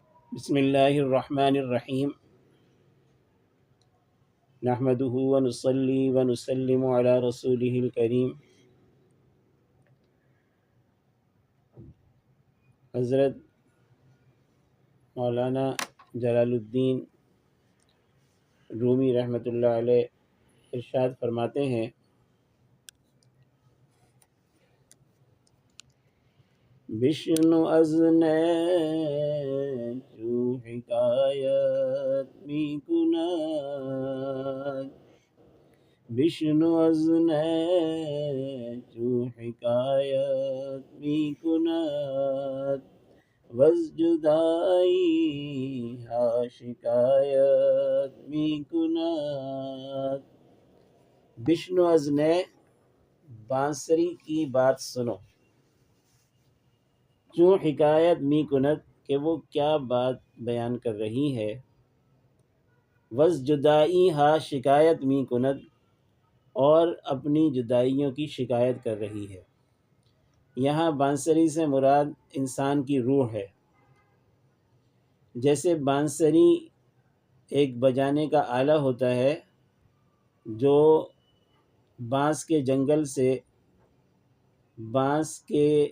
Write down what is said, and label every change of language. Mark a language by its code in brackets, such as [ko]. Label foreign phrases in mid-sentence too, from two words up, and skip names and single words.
[ar] بسم اللہ الرحمن الرحیم نحمده ونصلی ونسلم علی رسولہ الکریم۔ [ur] حضرت مولانا جلال الدین رومی رحمۃ اللہ علیہ ارشاد فرماتے ہیں، [fa] بشنو از نیچو حکایت می کند، بشنو از نیچو حکایت می کند، وز جدائی ہا شکایت می کند۔ بشنو از [ur] نے بانسری کی بات سنو، [fa] چوں حکایت می کند [ur] کہ وہ کیا بات بیان کر رہی ہے، [fa] وز جدائی ہا شکایت می کند، [ur] اور اپنی جدائیوں کی شکایت کر رہی ہے۔ یہاں بانسری سے مراد انسان کی روح ہے۔ جیسے بانسری ایک بجانے کا آلہ ہوتا ہے جو بانس کے جنگل سے، بانس کے